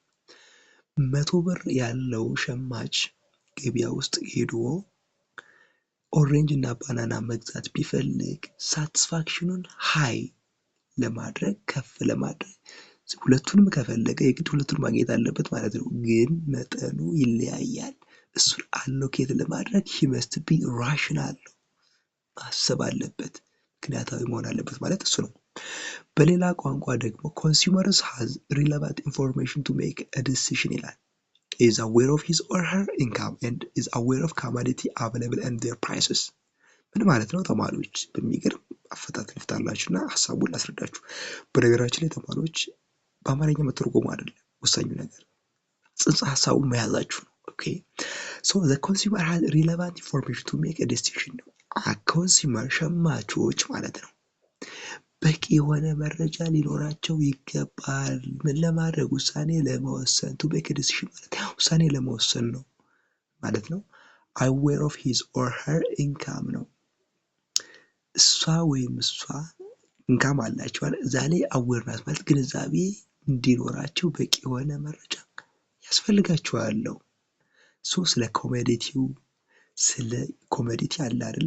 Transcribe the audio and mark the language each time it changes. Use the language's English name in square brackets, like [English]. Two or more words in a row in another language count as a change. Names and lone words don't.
[Amharic] 100 ብር ያለው ሸማች ገበያ ውስጥ ሄዶ ኦሬንጅ እና ባናና መግዛት ቢፈልግ ሳቲስፋክሽኑን ሃይ ለማድረግ ከፍ ለማድረግ ሁለቱንም ከፈለገ የግድ ሁለቱንም ማግኘት አለበት ማለት ነው። ግን መጠኑ ይለያያል። እሱን አሎኬት ለማድረግ [English] he must be rational [Amharic] ነው፣ ማሰብ አለበት፣ ምክንያታዊ መሆን አለበት ማለት እሱ ነው። በሌላ ቋንቋ ደግሞ [English] consumers has relevant information to make a decision [Amharic] ይላል። [English] is aware of his or her income and is aware of commodity available and their prices። [Amharic] ምን ማለት ነው ተማሪዎች? በሚገርም አፈታት ልፍታላችሁና ሐሳቡን ላስረዳችሁ። በነገራችን ላይ ተማሪዎች በአማርኛ መተርጎም አይደለም ወሳኙ ነገር፣ ጽንሰ ሐሳቡን መያዛችሁ ነው። ኦኬ [English] so the consumer has relevant information to make a decision [Amharic] ነው። ኮንሱመር ሸማቾች ማለት ነው በቂ የሆነ መረጃ ሊኖራቸው ይገባል። ምን ለማድረግ? ውሳኔ ለመወሰን። [English] to make a decision [Amharic] ማለት ውሳኔ ለመወሰን ነው ማለት ነው። [English] aware of his or her income [Amharic] ነው። እሷ ወይም እሷ ኢንካም አላቸው አይደል? እዛ ላይ አዌርነስ ማለት ግንዛቤ እንዲኖራቸው በቂ የሆነ መረጃ ያስፈልጋቸዋል ነው። ስለ ኮሞዲቲው ስለ ኮሞዲቲ አለ አይደል?